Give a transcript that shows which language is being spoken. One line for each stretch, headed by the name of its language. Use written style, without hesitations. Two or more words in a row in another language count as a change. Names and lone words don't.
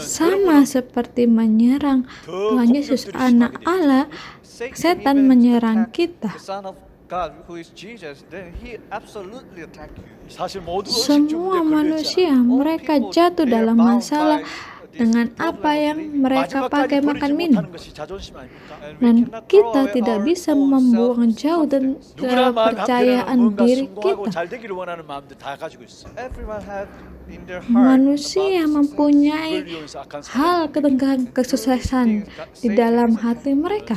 Indonesian: Sama seperti menyerang Tuhan Yesus anak Allah, setan menyerang kita.
English: The Son of God, who is Jesus, then he absolutely attack you.
Korean: 사실 모두
Indonesian: Semua manusia mereka jatuh dalam masalah dengan apa yang mereka pakai makan minum. Dan kita tidak bisa membuang jauh dan kepercayaan diri kita. Manusia mempunyai hal tentang kesuksesan di dalam hati mereka.